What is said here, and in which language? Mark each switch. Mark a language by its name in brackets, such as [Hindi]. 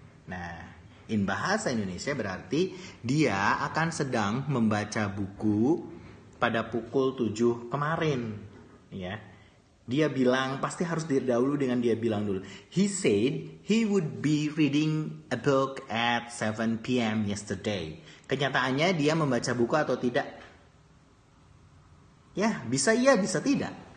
[Indonesian] Nah, in bahasa Indonesia berarti dia akan sedang membaca buku pada pukul 7 kemarin. Ya. Dia bilang, pasti harus didahului dengan dia bilang dulu. [English] He said he would be reading a book at 7 p.m. yesterday. [Indonesian] Kenyataannya dia membaca buku atau tidak? Ya, bisa iya, bisa tidak.